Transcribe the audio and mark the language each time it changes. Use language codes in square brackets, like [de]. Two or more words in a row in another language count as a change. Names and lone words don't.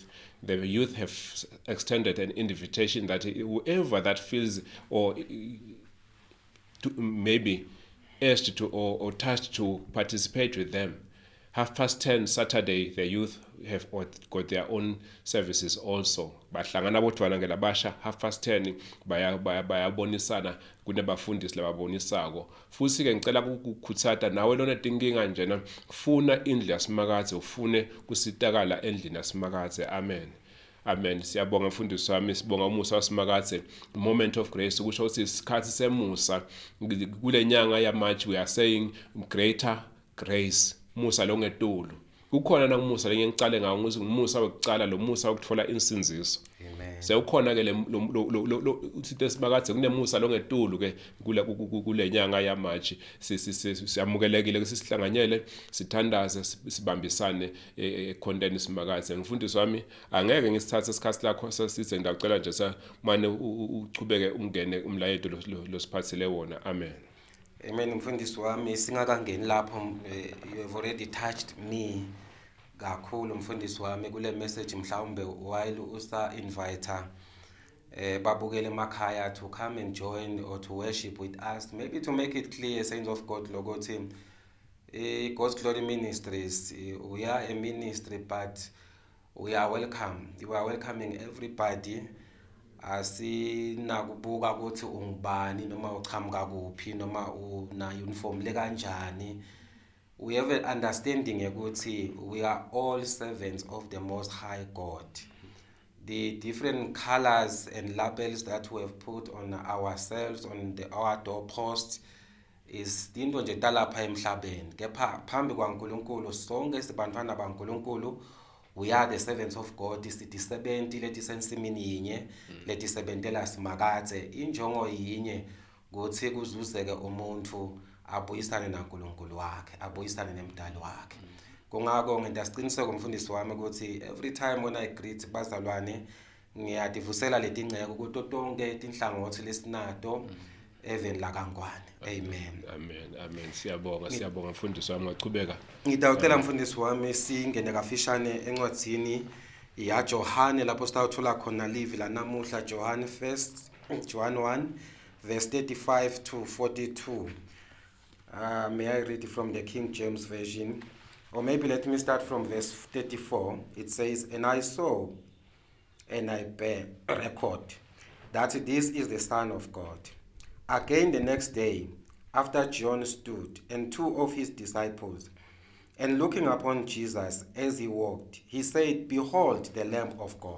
[en] The youth have extended an invitation that whoever that feels or maybe asked to or touched to participate with them. 10:30 Saturday, the youth have got their own services also. [ss] Bahlangana bodwana ngelabasha 10:30 bayabonisana kunabafundisi lababonisako. Futhi ke ngicela ukukhuthata nawe lona tinkinga njena funa indlu yaSimakathe ufune kusitakala endlini yaSimakathe. Amen. Amen. Siyabonga mfundisi wami, sibonga umusa waSimakathe. Moment of Grace kusho ukuthi isikhathi semusa kule nyanga yaMarch. [en] We are saying greater grace. [ss] Musa longetulu. Kukhona nakumusa ngicale ngawo ukuthi ngumusa wokucala lo musa wokuthola insinziso. Amen. Sekukhona ke uthi eSimakathe kunemusa longetulu ke kule nyanga yaMarch. Siyamukelekile sisihlanganyele sithandaze sibambisane econtent eSimakathe. Ngifundisi wami angeke ngisithathe isikhathi lakho sesize ngicela nje manje uchubeke ungene umlayeto losiphathele wona. Amen. Amen mfundisi wami singakangeni lapho [en] you have already touched me [ss] kakhulu mfundisi wami kule [en] message mhlawumbe while usa invite [ss] babukele emakhaya [en] to come and join or to worship with us, maybe to make it clear, saints of God, logothi God's Glory Ministries, we are a ministry but we are welcome. We are welcoming everybody. [ss] Asinakubuka ukuthi ungubani noma uchamuka kuphi noma una uniform le kanjani. [en] We have an understanding ukuthi we are all servants of the Most High God. The different colors and labels that we have put on ourselves on our doorposts is into [ss] nje talapha emhlabeni. Kepha phambi kwaNkulunkulu sonke sibantwana baNkulunkulu, [en] we are the servants of God. [ss] Sitisebenti leti sensimini yinye leti sebentela Simakathe. Injongo yinye ukuthi kuzuzeke umuntu abuyisane naNkulunkulu wakhe, abuyisane nemdali wakhe. kungako ngidasiqiniseko umfundisi wami ukuthi [en] every time when I greet [ss] bazalwane ngiyadivusela leti ngceke kuto tonke tinhlangothi lesinato even la kaNgwane. Amen. Amen. Siyabonga mfundisi wami, ngachubeka. Ngidawucela mfundisi wami singene kafishane encwadzini ya Johane lapho sitawuthola khona livi la namuhla, John 1 verse 35 to 42. [en] May I read from the King James Version? Or maybe let me start from verse 34. It says, "And I saw, and I bear record, that this is the Son of God. Again the next day, after John stood, and two of his disciples, and looking upon Jesus as he walked, he said, Behold the Lamb of God.